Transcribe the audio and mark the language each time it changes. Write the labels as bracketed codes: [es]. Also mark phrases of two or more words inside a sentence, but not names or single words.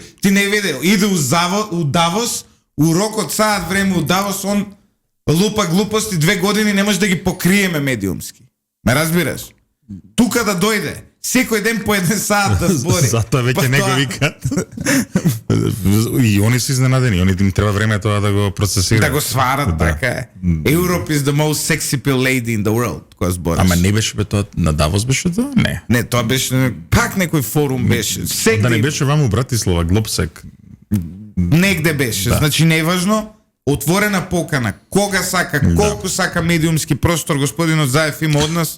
[mk] Ти не видел, иде у Давос, у рокот саат време у Давос, он лупа глупости 2 години не може да ги покриеме медиумски. Ме разбираш? Тука да дојде, секој ден по 1 саат да збори. Затоа веќе Па не го тоа- викаат. И они се изненадени, они им треба време тоа да го процесираат. Да го сварат, Да. така е. [en] Europe is the most sexy pill lady in the world, [mk] која збориш. Ама не беше бе тоа на Давос беше тоа? Не. Не, тоа беше пак некој форум беше. Секој Да не беше вам у Братислава, Глобсек. негде беше. Да. Значи неважно, отворена покана, кога сака, колку сака медиумски простор господинот Заев има од нас.